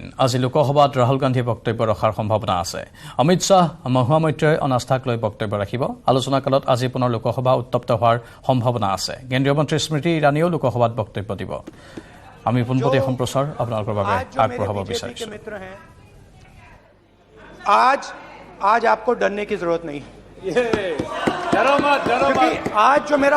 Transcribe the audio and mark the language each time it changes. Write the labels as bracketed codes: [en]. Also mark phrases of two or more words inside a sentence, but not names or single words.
[as] আজি লোকসভাত ৰাহুল গান্ধীয়ে বক্তব্য ৰখাৰ সম্ভাৱনা আছে। অমিত শ্বাহ, মহুৱা মৈত্ৰই অনাস্থাক লৈ বক্তব্য ৰাখিব। আলোচনা কালত আজি পুনৰ লোকসভা উত্তপ্ত হোৱাৰ সম্ভাৱনা আছে। কেন্দ্ৰীয় মন্ত্ৰী স্মৃতি ইৰাণীয়েও লোকসভাত বক্তব্য দিব। আমি পোনপটীয়া সম্প্ৰচাৰ আপোনালোকৰ বাবে আগবঢ়াব বিচাৰিছো। [hi] आज आपको डरने की जरूरत नहीं है। डरो मत, क्योंकि आज जो मेरा